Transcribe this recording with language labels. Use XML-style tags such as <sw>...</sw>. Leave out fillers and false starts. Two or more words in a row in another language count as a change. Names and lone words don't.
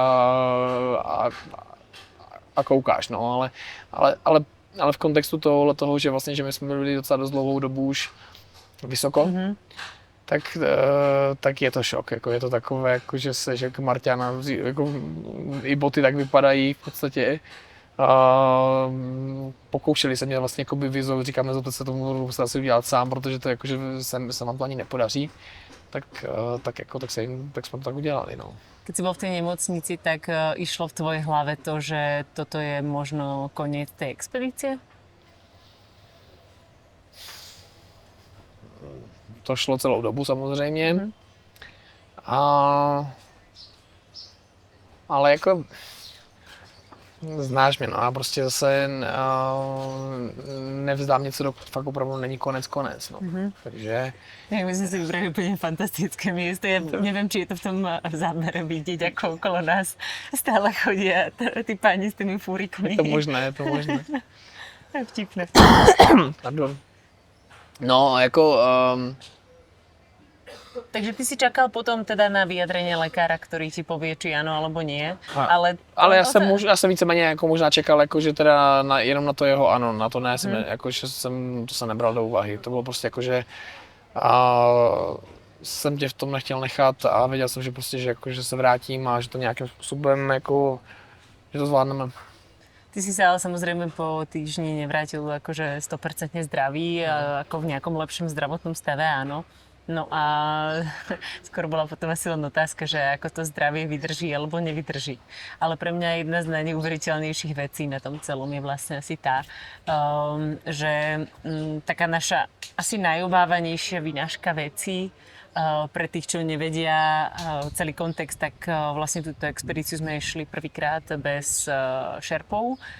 <cs>a koukáš, no, ale v kontextu toho, že vlastně, že my jsme byli docela dost dlouhou dobu už vysoko, tak je to šok, jako je to takové, jako že se, že Marťana, jako i boty tak vypadají v podstatě. Pokoušeli se mě vlastně jakoby vyzou, říkám, nezlobte se, tomu budu muset asi udělat sám, protože to jakože se vám to ani nepodaří. Tak jsme to tak udělali, no.</cs> <sk>Keď si bol v tej nemocnici, tak išlo v tvojej hlave to, že toto je možno koniec tej expedície?</sk> <cs>To šlo celou dobu samozřejmě. Ale jako znáš mě, no a prostě zase nevzdám něco, do fakt opravdu není konec, no. Takže...</cs> <sk>Ja myslím si vybrali úplne fantastické miesto. Ja neviem, či je to v tom zábere vidieť, ako okolo nás stále chodia tí páni s tými fúrikmi. Je to možné. Vtipné.</sk> <cs>Pardon. No, jako</cs> <sk>Takže ty si čakal potom teda na vyjadrenie lekára, ktorý ti povie, či áno alebo nie.</sk> <cs>Ale já jsem víceméně jako možná čekal, jako, že teda jenom na to jeho ano, na to ne, jako, že to jsem nebral do úvahy. To bylo prostě jako, že jsem tě v tom nechtěl nechat a věděl jsem, že prostě, že, jako, že se vrátím a že to nějakým způsobem jako, že to zvládneme.</cs> <sk>Ty si sa ale samozrejme po týždni nevrátil akože 100% zdravý, ako v nejakom lepšom zdravotnom stave, áno. No a skôr bola potom asi len otázka, že ako to zdravie vydrží alebo nevydrží. Ale pre mňa jedna z najneuveriteľnejších vecí na tom celom je vlastne asi tá, že taká naša asi najobávanejšia vynáška vecí, pre tých, čo nevedia celý kontext, tak vlastne túto expedíciu sme išli prvýkrát bez šerpov.</sk>